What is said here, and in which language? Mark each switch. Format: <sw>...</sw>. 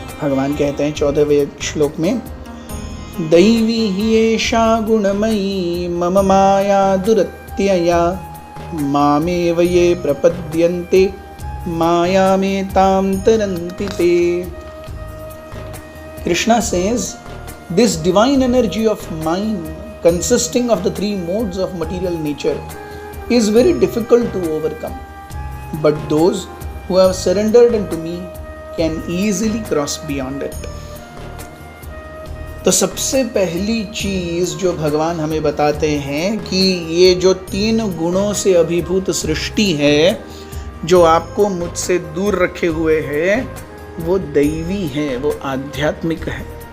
<hi>भगवान कहते हैं 14वें श्लोक में,</hi> <sa>दैवी ही एषा गुणमयी मम माया दुरत्यया मामेव ये प्रपद्यन्ते मायामेतां तरन्ति ते।</sa> <en>Krishna says, this divine energy of mind consisting of the 3 modes of material nature is very difficult to overcome, but those who have surrendered unto me can easily cross beyond it.</en> <hi>तो सबसे पहली चीज जो भगवान हमें बताते हैं कि ये जो 3 गुणों से अभिभूत सृष्टि है जो आपको मुझसे दूर रखे हुए है, वो दैवी है, वो आध्यात्मिक है।</hi>